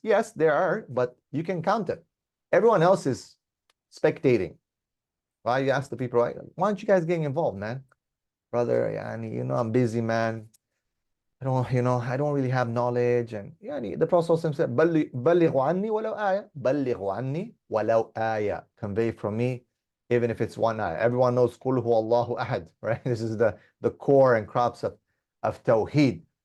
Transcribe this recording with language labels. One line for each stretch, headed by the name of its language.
English: Yes, there are, but you can count them. Everyone else is spectating. Right? You ask the people, right? Why aren't you guys getting involved, man? Brother, I'm busy, man. I don't really have knowledge. And the Prophet said,
Arabic: بلغوا عني ولو آية. بلغوا عني ولو آية.
English: Convey from me, even if it's one ayah. Everyone knows
Arabic: قل هو الله أحد,
English: right? This is the core and crops of Tawheed.